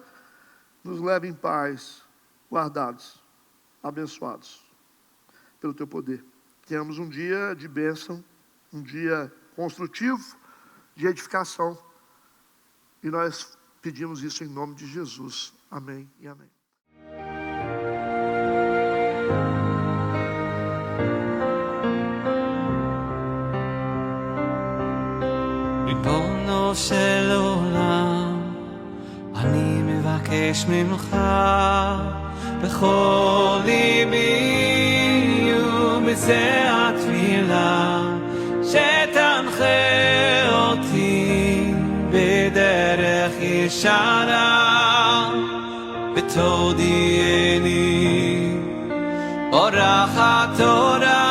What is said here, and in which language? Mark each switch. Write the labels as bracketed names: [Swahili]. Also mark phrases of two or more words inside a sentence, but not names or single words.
[Portuguese] Nos leve em paz, guardados, abençoados pelo teu poder. Tenhamos um dia de bênção, um dia construtivo, de edificação. E nós pedimos isso em nome de Jesus. Amém e amém. [Hebrew] ריבונו של עולם, אני מבקש ממך בכל ליבי ובזה התפילה שתנחה אותי בדרך ישרה ותודיעני אורחת תורה